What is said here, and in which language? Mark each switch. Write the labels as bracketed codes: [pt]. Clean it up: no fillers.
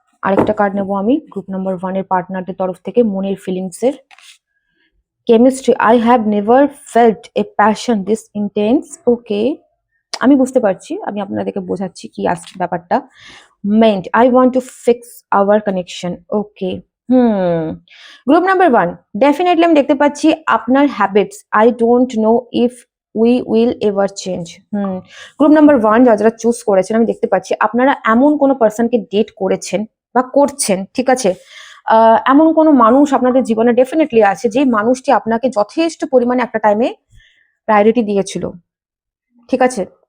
[bn] আরেকটা কার্ড নেবো আমি গ্রুপ নাম্বার 1 এর পার্টনারদের তরফ থেকে মনের ফিলিংস এর chemistry. [en] I have never felt a passion this intense. [bn] Okay, আমি বুঝতে পারছি, আমি আপনাদেরকে বোঝাচ্ছি কি আসছে ব্যাপারটা। [en] meant I want to fix our connection. Okay. [bn] Group number 1 definitely আমি দেখতে পাচ্ছি আপনার habits [en] I don't know if we will ever change. [bn] Group number 1 যারা চুজ করেছেন আমি দেখতে পাচ্ছি আপনারা এমন কোনো পার্সনকে ডেট করেছেন বা করছেন, ঠিক আছে? এমন কোনো মানুষ আপনাদের জীবনে ডেফিনেটলি আছে যে মানুষটি আপনাকে যথেষ্ট পরিমাণে একটা টাইমে প্রায়োরিটি দিয়েছিল, ঠিক আছে?